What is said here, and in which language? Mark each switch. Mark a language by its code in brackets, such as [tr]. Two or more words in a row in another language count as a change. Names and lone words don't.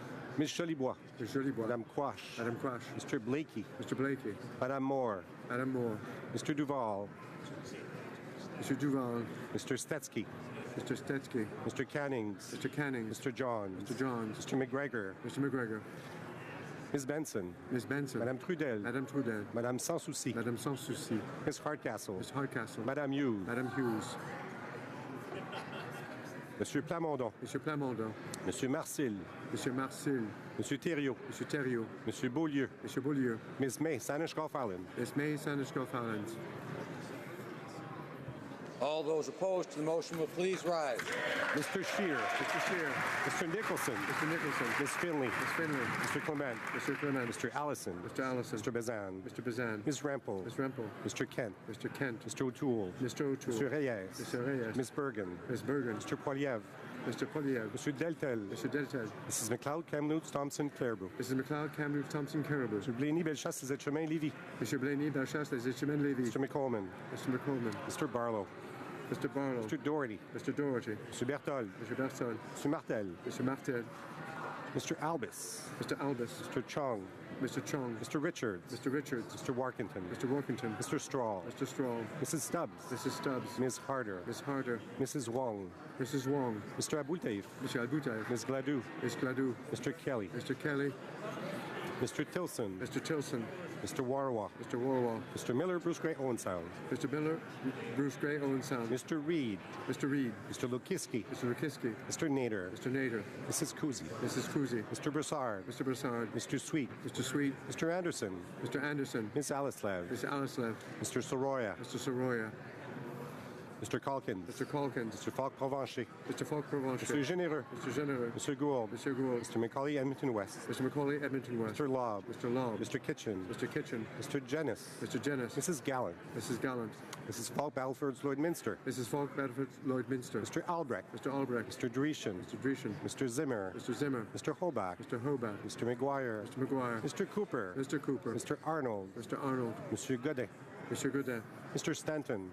[en] Ms. Jolibois. Ms. Jolibois. Madame Quash. Madame Quash. Mr. Blakey. Mr. Blakey. Madame Moore. Madame Moore. Mr. Duval. Mr. Duval. Mr. Stetsky. Mr. Stetsky. Mr. Cannings. Mr. Cannings. Mr. Johns. Mr. Johns. Mr. McGregor. Mr. McGregor. Ms. Benson. Ms. Benson. Madame Trudel. Madame Trudel. Madame Sans Souci. Madame Sans Souci. Ms. Hardcastle. Ms. Hardcastle. Madame Hughes. Madame Hughes. Monsieur Plamondon. Monsieur Plamondon. Monsieur Marcil. Monsieur Marcil. Monsieur Thériault. Monsieur Thériault. Monsieur Beaulieu. Monsieur Beaulieu. Ms. May Sanishkoff-Allen. Ms. May Sanishkoff-Allen. All those opposed to the motion will please rise. Mr. Scheer. Mr. Scheer. Mr. Nicholson. Mr. Nicholson. Ms. Finley. Ms. Finley. Mr. Clement. Mr. Clement. Mr. Allison. Mr. Allison. Mr. Bazan. Mr. Bazan. Ms. Rempel. Ms. Rempel. Mr. Kent. Mr. Kent. Mr. O'Toole. Mr. O'Toole. Mr. Reyes. Mr. Reyes. Ms. Bergen. Ms. Bergen. Mr. Poiliev. Mr. Poliev. Mr. Deltel. Mr. Deltel. Mrs. McLeod, Kamloops, Thompson, Clairvaux. Mrs. McLeod, Kamloops, Thompson, Caribou. Mr. Blaney, Bellechasse, Les Chemins, Lévis. Mr. Blaney, Bellechasse, Les Chemins, Lévis. Mr. McColman. Mr. McColman. Mr. Barlow. Mr. Barlow. Mr. Doherty. Mr. Doherty. Mr. Berthold. Mr. Berthold. Mr. Martel. Mr. Martel. Mr. Albus. Mr. Albus. Mr. Chong. Mr. Chong. Mr. Richards. Mr. Richards. Mr. Warkington. Mr. Workington. Mr. Straw. Mr. Straw. Mrs. Stubbs. Mrs. Stubbs. Ms. Harder. Ms. Harder. Mrs. Wong. Mrs. Wong. Mr. Aboutaif. Mr. Aboutaif. Ms. Gladue. Ms. Gladue. Mr. Kelly. Mr. Kelly. Mr. Tilson. Mr. Tilson. Mr. Warwa. Mr. Warwell. Mr. Miller, Bruce Gray, Owen Sound. Mr. Miller, Bruce Gray, Owen Sound. Mr. Reed. Mr. Reed. Mr. Lukiski. Mr. Lukiski. Mr. Nader. Mr. Nader. Mrs. Kuzi. Mrs. Kuzi. Mr. Broussard. Mr. Broussard. Mr. Sweet. Mr. Sweet. Mr. Anderson. Mr. Anderson. Ms. Alislev. Mr. Alislev. Mr. Soroya. Mr. Soroya. Mr. Calkins. Mr. Calkins. Mr. Falk-Provencher. Mr. Falk-Provencher. Mr. Généreux. Mr. Généreux. Mr. Gould. Mr. Gould. Mr. Macaulay, Edmonton West. Mr. Macaulay, Edmonton West. Mr. Lobb. Mr. Lobb. Mr. Kitchen. Mr. Kitchen. Mr. Jennis. Mr. Jennis. Mrs. Gallant. Mrs. Gallant. Mrs. Falk, Battleford's Lloydminster. Mrs. Falk, Battleford's Lloydminster. Mr. Albrecht. Mr. Albrecht. Mr. Dreeshen. Mr. Dreeshen. Mr. Zimmer. Mr. Zimmer. Mr. Hobach. Mr. Hobach. Mr. McGuire. Mr. McGuire. Mr. Cooper. Mr. Cooper. Mr. Arnold. Mr. Arnold. Mr. Godet. Mr. Godin. Mr. Stanton.